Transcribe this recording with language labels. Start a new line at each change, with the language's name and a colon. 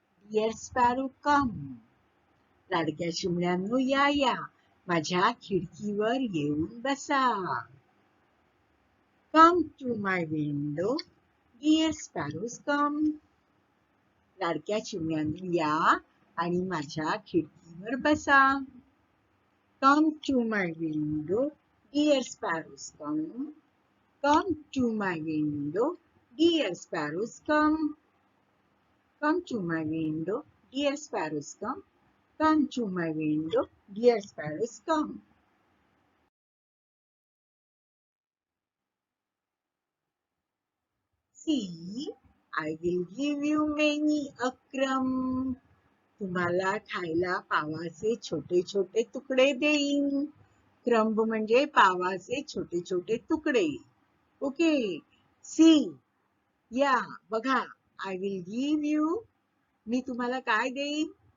English: dear sparrow come,
Marathi: लाडक्या चिमण्यांनो या या, माझ्या खिडकीवर येऊन बसा.
English: Come to my window, dear sparrows come.
Marathi: लाडक्या चिमण्यांनो या आणि माझ्या खिडकीवर बसा.
English: Come to my window, dear sparrows, come. Come to my window, dear sparrows, come. Come to my window, dear sparrows, come. Come to my window, dear sparrows, come. See, I will give you many a crumb.
Marathi: तुम्हाला खायला पावाचे छोटे छोटे तुकडे देईन. क्रंब म्हणजे पावाचे छोटे छोटे तुकडे. ओके. सी, या बघा,
English: I will give you,
Marathi: मी तुम्हाला काय देईन?